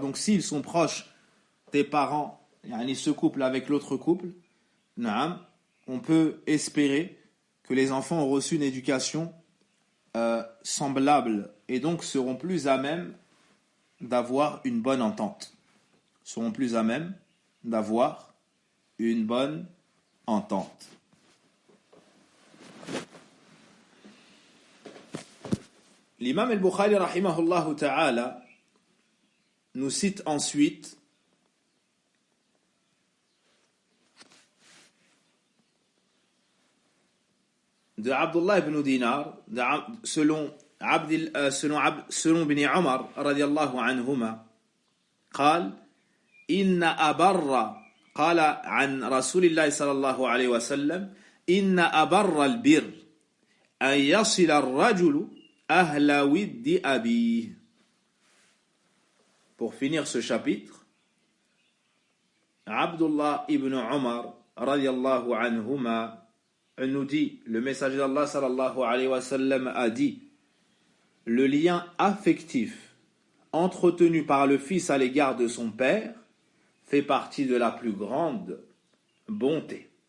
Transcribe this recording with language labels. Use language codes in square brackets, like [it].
[fr] Donc s'ils sont proches des parents, ce couple avec l'autre couple, on peut espérer que les enfants ont reçu une éducation semblable et donc seront plus à même d'avoir une bonne entente. Seront plus à même d'avoir une bonne entente. L'imam al-Bukhari rahimahullah ta'ala nous cite ensuite de Abdullah ibn Dinar, selon Ibn Umar radiyallahu anhuma, [ar] قال إن أبر قال عن رسول الله صلى الله عليه وسلم إن أبر البر أن يصل الرجل أهل ود أبيه. [fr] Pour finir ce chapitre, Abdullah ibn Umar radiyallahu anhuma nous dit, le messager d'Allah sallallahu alayhi wa sallam a dit, le lien affectif entretenu par le fils à l'égard de son père fait partie de la plus grande bonté.